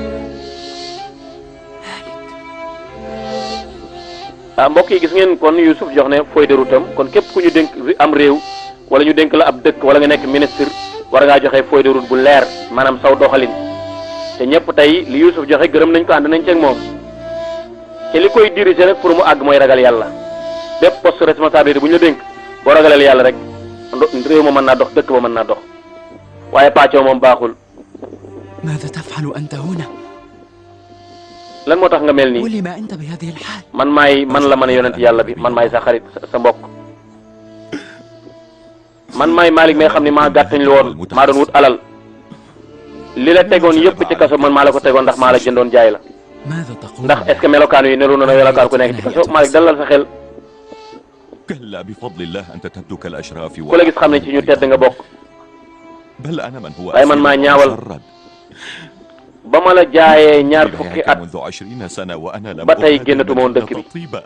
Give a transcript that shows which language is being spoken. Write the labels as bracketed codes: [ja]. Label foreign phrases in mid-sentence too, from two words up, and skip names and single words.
[wo] mbokk yi gis ngeen kon Youssouf jox ne [fr] feuille de route [wo] am kon képp ku ñu dénk am réew wala ñu dénk la ab dëkk wala nga nekk ministre war ngaa joxe [fr] feuille de route [wo] bu leer maanaam saw doxalin te ñëpp tey li Youssouf joxe gërëm nañ ko ànd nañ ci ak moom te li koy diriger nag pour mu àgg mooy ragal yàlla bépp [fr] poste responsabilité [wo] bu ñu la dénk boo ragaleel yàlla rek réew ma mën naa dox dëkk ba mën naa dox waaye pàccoo moom baaxul. [ar] ماذا تفعل أنت هنا؟ [wo] lan moo tax nga mel nii [ar] ولما أنت بهذه الحال؟ [wo] man la mën a yonent yàlla bi man maay sa xarit sa mbokk man maay Malick may xam ne maa gàttañ lu woon maa doon wut alal li la tegoon yëpp ci kaso man maa la ko tegoon ndax maa la jëndoon jaay la ndax [fr] est-ce que [wo] melokaan yi neru na melokaan ku nekk ci kaso Malick dalal sa xel ku la gis xam ne ci ñu tedd nga bokk waaye man maa ñaawal ba ma la jaayee ñaar fukki at ba tey génnatuma woon dëkk bi